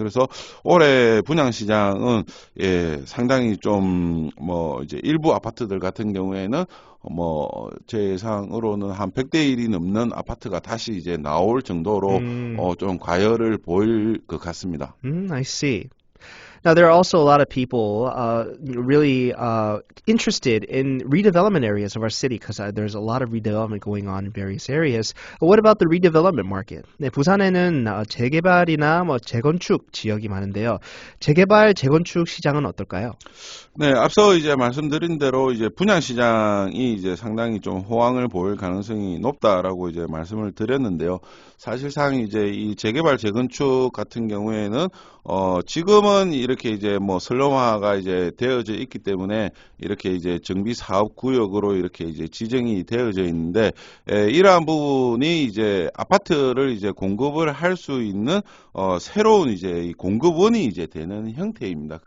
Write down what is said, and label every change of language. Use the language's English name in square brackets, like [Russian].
[Korean] 그래서 올해 분양 시장은 상당히 좀 뭐 이제 일부 아파트들 같은 경우에는 제 예상으로는 한 100대 1이 넘는 아파트가 다시 이제 나올 정도로 좀 과열을 보일 것 같습니다. [English] I see. Now, there are also a lot of people really interested in redevelopment areas of our city because there's a lot of redevelopment going on in various areas. What about the redevelopment market? [Korean] 네, 부산에는 재개발이나 재건축 지역이 많은데요. 재개발, 재건축 시장은 어떨까요? 네, 앞서 이제 말씀드린 대로 이제 분양 시장이 이제 상당히 좀 호황을 보일 가능성이 높다라고 이제 말씀을 드렸는데요. 사실상 이제 이 재개발, 재건축 같은 경우에는 지금은 이렇게 이제 뭐 슬럼화가 이제 되어져 있기 때문에 이렇게 이제 정비 사업 구역으로 이렇게 이제 지정이 되어져 있는데 이러한 부분이 이제 아파트를 이제 공급을 할 수 있는 새로운 이제 이 공급원이 이제 되는 형태입니다.